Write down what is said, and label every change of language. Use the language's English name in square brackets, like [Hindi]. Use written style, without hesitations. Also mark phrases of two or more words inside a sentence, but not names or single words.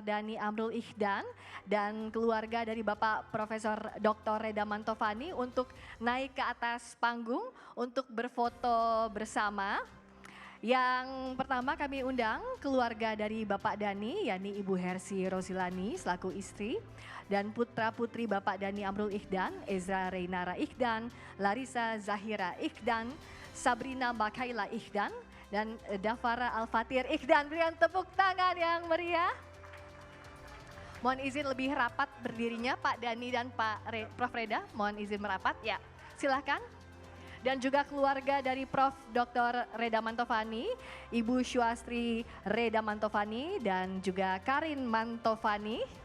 [Indonesian] Dhani Amrul Ihdan dan keluarga dari Bapak Profesor Dr. Reda Mantovani untuk naik ke atas panggung untuk berfoto bersama. Yang pertama kami undang keluarga dari Bapak Dhani, yakni Ibu Hersi Rosilani selaku istri, dan putra-putri Bapak Dhani Amrul Ihdan, Ezra Reynara Ihdan, Larissa Zahira Ihdan, Sabrina Makaila Ihdan, dan Dafara Al-Fatir Ihdan. Berikan tepuk tangan yang meriah. Mohon izin lebih rapat berdirinya Pak Dhani dan Prof. Reda, mohon izin merapat, ya silahkan. Dan juga keluarga dari Prof. Dr. Reda Mantovani, Ibu Syuastri Reda Mantovani, dan juga Karin Mantovani.